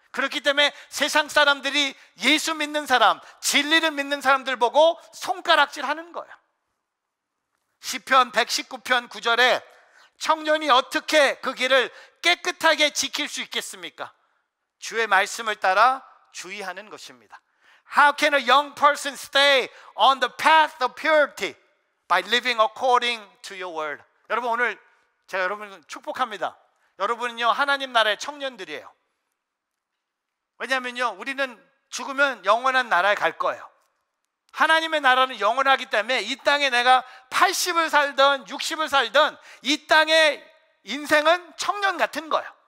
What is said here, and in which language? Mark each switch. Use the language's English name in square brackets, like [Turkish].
[Korean] 그렇기 때문에 세상 사람들이 예수 믿는 사람, 진리를 믿는 사람들 보고 손가락질 하는 거예요. 시편 119편 9절에 청년이 어떻게 그 길을 깨끗하게 지킬 수 있겠습니까? 주의 말씀을 따라 주의하는 것입니다. [English] How can a young person stay on the path of purity? By living according to your word. [Korean] 여러분, 오늘 제가 여러분을 축복합니다. 여러분은요, 하나님 나라의 청년들이에요. 왜냐하면요, 우리는 죽으면 영원한 나라에 갈 거예요. 하나님의 나라는 영원하기 때문에 이 땅에 내가 80을 살든 60을 살든 이 땅의 인생은 청년 같은 거예요.